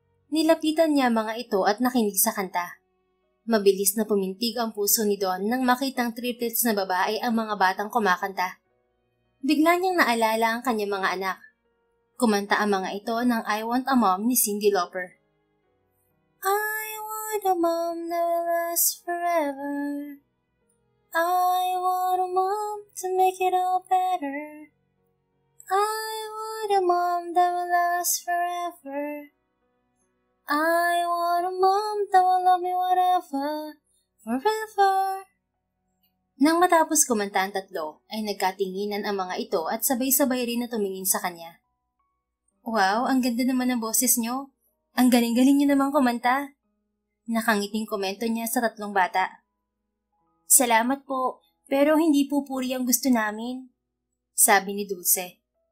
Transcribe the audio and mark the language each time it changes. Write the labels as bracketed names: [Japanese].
[Filipino] Nilapitan niya mga ito at nakinig sa kanta. Mabilis na pumintig ang puso ni Don nang makitang triplets na babae ang mga batang kumakanta. Bigla niyang naalala ang kanyang mga anak. Kumanta ang mga ito ng I Want a Mom ni Cyndi Lauper. [English] I want a mom that will last forever. I want a mom to make it all better. I want a mom that will last forever. I want a mom that will love me whatever, forever. [Filipino] Nang matapos kumanta ang 3, ay nagkatinginan ang mga ito at sabay-sabay rin na tumingin sa kanya. Wow, ang ganda naman ng boses nyo. Ang galing-galing nyo namang kumanta. Nakangiting komento niya sa tatlong bata. Salamat po, pero hindi po puri ang gusto namin, sabi ni Dulce.